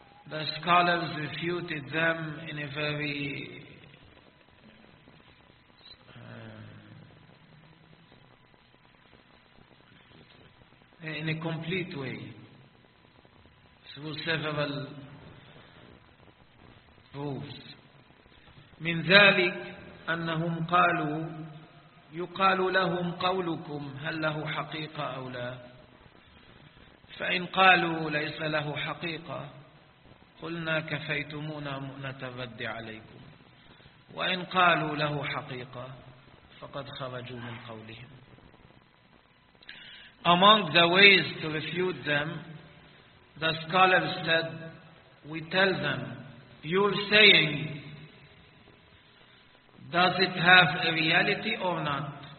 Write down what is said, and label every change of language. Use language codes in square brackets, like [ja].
[en] The scholars refuted them in a very in a complete way, through several proofs. [ar] من ذلك أنهم قالوا يقال لهم قولكم هل له حقيقة أو لا؟ فإن قالوا ليس له حقيقة قلنا كفيتمونا مؤنة الرد عليكم، وإن قالوا له حقيقة فقد خرجوا من قولهم. [en] Among the ways to refute them, the scholars said, we tell them, you're saying, does it have a reality or not?